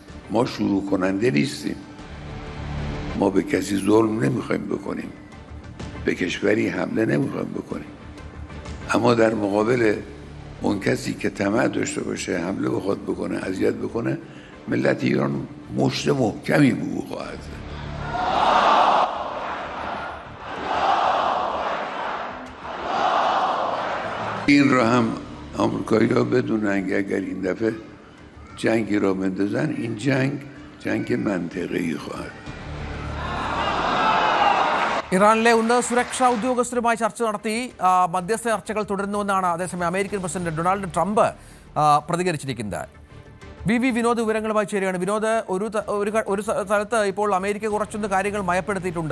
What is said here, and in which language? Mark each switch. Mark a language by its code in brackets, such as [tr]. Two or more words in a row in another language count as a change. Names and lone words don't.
[fa] ما شروع کننده نیستیم، ما به کسی ظلم نمیخوایم بکنیم، به کشوری حمله نمیخوایم بکنیم، اما در مقابل اون کسی که طمع داشته باشه حمله بخواد بکنه، اذیت بکنه، ملت ایران مشت محکمی به او خواهد زد. این را هم آمریکایی‌ها بدونن که اگر این دفعه جنگی را بندازن، این جنگ منطقه‌ای خواهد. [ml] ഇറാനിലെ ഉന്നത സുരക്ഷാ ഉദ്യോഗസ്ഥരുമായി ചർച്ച നടത്തി മധ്യസ്ഥ ചർച്ചകൾ തുടരുന്നുവെന്നാണ് അതേസമയം അമേരിക്കൻ പ്രസിഡന്റ് ഡൊണാൾഡ് ട്രംപ് പ്രതികരിച്ചിരിക്കുന്നത്. വി വിനോദ് വിവരങ്ങളുമായി ചേരുകയാണ്. വിനോദ്, ഒരു സ്ഥലത്ത് ഇപ്പോൾ അമേരിക്ക കുറച്ചൊന്ന് കാര്യങ്ങൾ മയപ്പെടുത്തിയിട്ടുണ്ട്.